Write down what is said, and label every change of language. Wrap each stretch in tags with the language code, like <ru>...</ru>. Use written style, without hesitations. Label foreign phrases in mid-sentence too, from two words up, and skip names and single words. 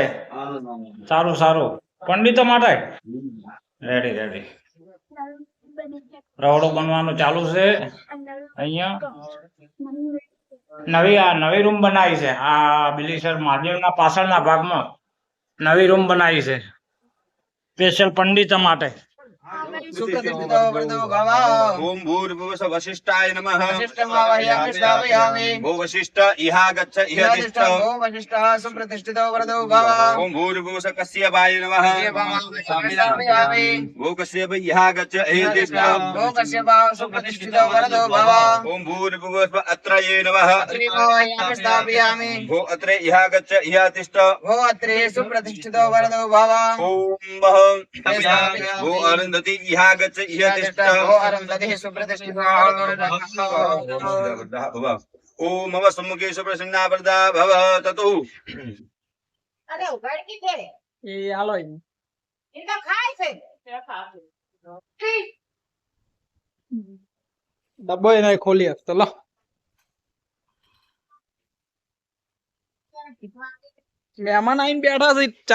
<gu>સારું સારું. પંડિતો માટે</gu> <en>ready ready.</en> <gu>રવડો બનવાનું ચાલુ છે અહીંયા. નવી રૂમ બનાવી છે આ બિલ્લીસર મહાદેવના પાછળના ભાગમાં નવી રૂમ બનાવી છે સ્પેશિયલ પંડિત માટે.</gu> <sa>ओम भूर्भुवः वसिष्ठाय नमः। भो वसिष्ठ इहा गच्छ इह तिष्ठ। ओम भूर्भुवः कश्यपाय नमः। भो कश्यप इहा गच्छ इह तिष्ठ। ओम भूर्भुवः अत्रये नमः। भो अत्रे इहा गच्छ इह तिष्ठ। ओम भो अरुन्धति इहा गच्छ इह तिष्ठ। ओम मम सम्मुखे सुप्रसन्ना वरदा भव ततु।</sa> <gu>અરે ઉઘાડ કી છે એ હાલો એ તો ખાય છે ડબ્બો એને ખોલી આપતો. લો મહેમાન આવીને બેઠા છે.</gu>